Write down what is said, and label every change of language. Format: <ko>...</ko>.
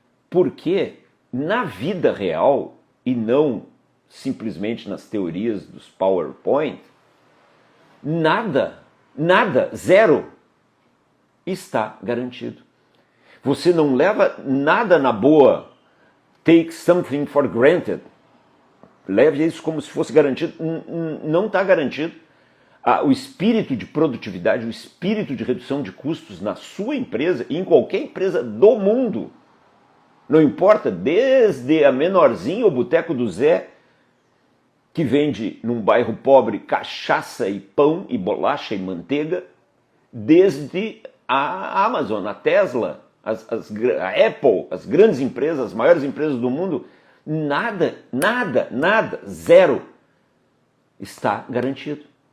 <pt>Porque na vida real, e não simplesmente nas teorias dos PowerPoint, nada, zero, está garantido. Você não leva nada na boa.</pt> <en>Take something for granted.</en> <pt>Leve isso como se fosse garantido. Não está garantido. O espírito de produtividade, o espírito de redução de custos na sua empresa e em qualquer empresa do mundo, não importa, desde a menorzinha, o Boteco do Zé, que vende num bairro pobre cachaça e pão e bolacha e manteiga, desde a Amazon, a Tesla, a Apple, as grandes empresas, as maiores empresas do mundo, nada, zero está garantido.</pt>